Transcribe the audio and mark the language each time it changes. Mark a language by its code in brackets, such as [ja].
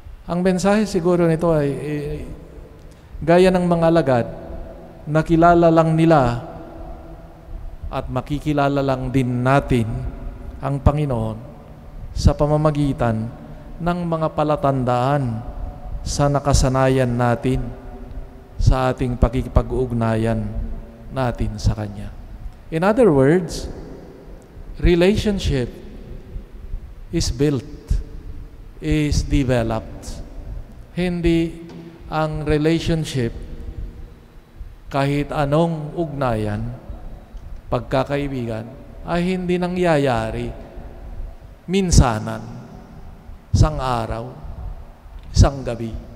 [tl] Ang mensahe siguro nito ay gaya ng mga alagad, nakilala lang nila at makikilala lang din natin ang Panginoon sa pamamagitan ng mga palatandaan sa nakasanayan natin sa ating pakikipag-ugnayan natin sa Kanya. [en] In other words, relationship is built, is developed. [tl] Hindi ang relationship kahit anong ugnayan, pagkakaibigan, ay hindi nangyayari minsanan, isang araw, isang gabi.